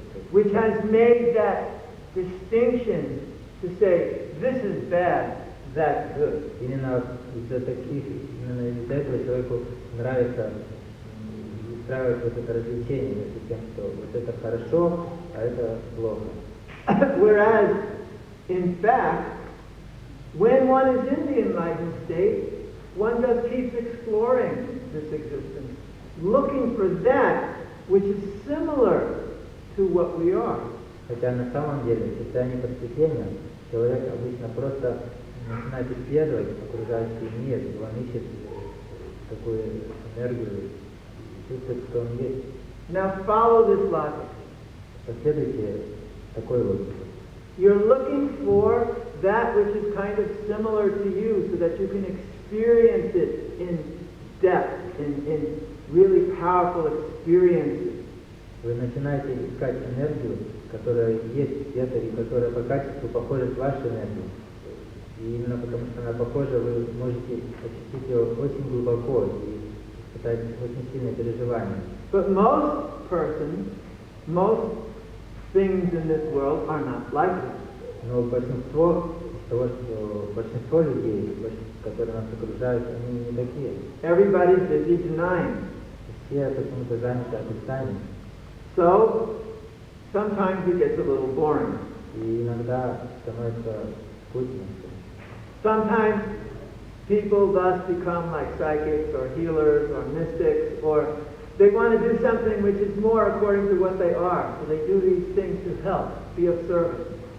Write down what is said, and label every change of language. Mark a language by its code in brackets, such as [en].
[en] Which has made that distinction to say, this is bad, that's good. [ru] Именно из-за этого человеку нравится устраивать вот это развлечение между тем, что вот это хорошо, а это плохо. [en] Whereas, in fact, when one is in the enlightened state, one just keeps exploring this existence, looking for that which is similar to what we are. [ru] Хотя на самом деле в состоянии просветления человек обычно просто начинает исследовать окружающий мир, и он ищет такую энергию, чувствует, кто он есть. [en] Now follow this logic. [ru] Последуйте такой логике. [en] You're looking for that which is kind of similar to you so that you can experience it in depth, in really powerful experiences. [ru] Вы начинаете искать энергию, которая есть где-то и которая по качеству похожа с вашей энергией. И именно потому, что она похожа, вы можете ощутить ее очень глубоко и испытать очень сильное переживание. [en] But most persons, most things in this world are not like that. [ru] Но большинство людей, которые нас окружают, они не такие. [en] Everybody's busy denying. [ru] Все почему-то заняты отрицанием. [en] So, sometimes it gets a little boring. [ru] И иногда становится скучно. [en] Sometimes people thus become like psychics or healers or mystics or they want to do something which is more according to what they are. So they do these things to help, be of service.